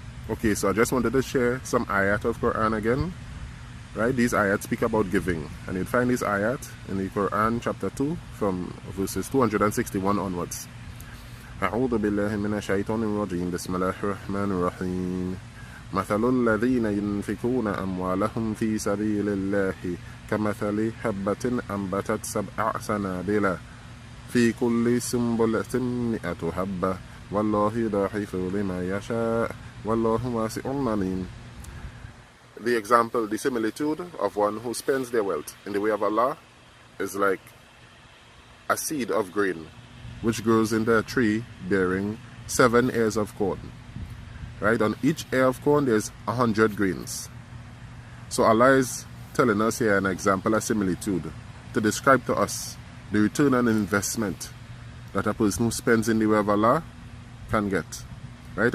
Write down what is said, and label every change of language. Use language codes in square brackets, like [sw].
[en] Okay, so I just wanted to share some ayat of Quran again. Right, these ayat speak about giving, and you'll find this ayat in the Quran chapter 2 from verses 261 onwards. [ar] أعوذ بالله من الشيطان الرجيم بسم الله الرحمن الرحيم مثل الذين ينفقون أموالهم في سبيل الله كمثل حبة أنبتت 7 سنابل في كل سنبلة 100 حبة والله يضاعف لمن يشاء والله واسع عليم. [en] The example, the similitude of one who spends their wealth in the way of Allah is like a seed of grain which grows into a tree bearing 7 ears of corn. Right? On each ear of corn there's 100 grains. So Allah is telling us here an example, a similitude, to describe to us the return on investment that a person who spends in the way of Allah can get. Right?